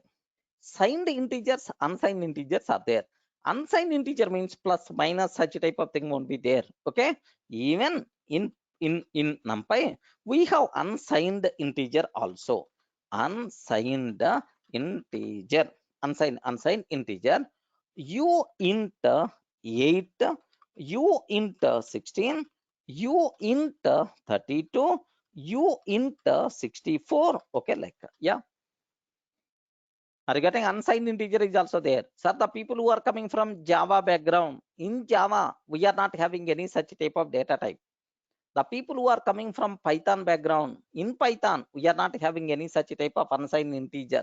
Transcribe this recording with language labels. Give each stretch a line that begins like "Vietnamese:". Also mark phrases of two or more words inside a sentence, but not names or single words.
English: Signed integers, unsigned integers are there. Unsigned integer means plus, minus, such type of thing won't be there. Okay, even in NumPy we have unsigned integer also. Unsigned integer, unsigned integer. U int 8, U int 16, U int 32, U int 64. Okay, like yeah. Regarding unsigned integer is also there. Sir, the people who are coming from Java background, in Java, we are not having any such type of data type. The people who are coming from Python background, in Python, we are not having any such type of unsigned integer.